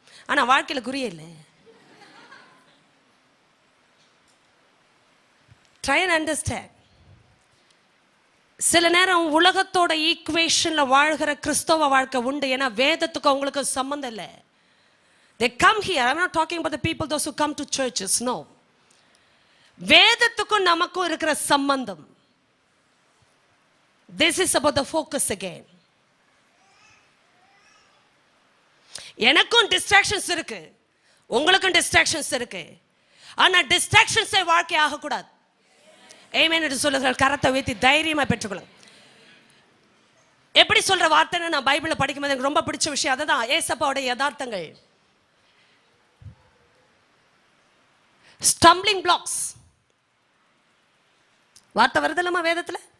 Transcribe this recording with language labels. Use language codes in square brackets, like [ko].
[ta] ஆனா வாழ்க்கையில குறியே இல்லை. [en] Try and understand. [ta] சில நேரம் உலகத்தோட ஈக்குவேஷன்ல வாழ்கிற கிறிஸ்தவ வாழ்க்கை உண்டு. ஏன்னா வேதத்துக்கு அவங்களுக்கு சம்பந்தம் இல்லை. [en] They come here. I'm not talking about the people, those who come to churches. No. [ta] வேதத்துக்கும் நமக்கும் இருக்கிற சம்பந்தம். [en] This is about the focus again. [ta] எனக்கும் டிஸ்ட்ராக்ஷன்ஸ் இருக்கு, உங்களுக்கும் டிஸ்ட்ராக்ஷன்ஸ் இருக்கு. ஆனா டிஸ்ட்ராக்ஷன்ஸே வாழ்க்கை ஆகக்கூடாது. ஆமென் என்று சொல்லுகிற கரத்தை உயர்த்தி தைரியமா பெற்றுக்கொள்ளுங்க. எப்படி சொல்ற வார்த்தைன்னு நான் பைபிளை படிக்கும்போது எனக்கு ரொம்ப பிடிச்ச விஷயம் அதுதான். ஏசப்பாவுடைய யதார்த்தங்கள், ஸ்டம்பிளிங் பிளாக்ஸ் வார்த்தை வருதுல்லமா வேதத்துல.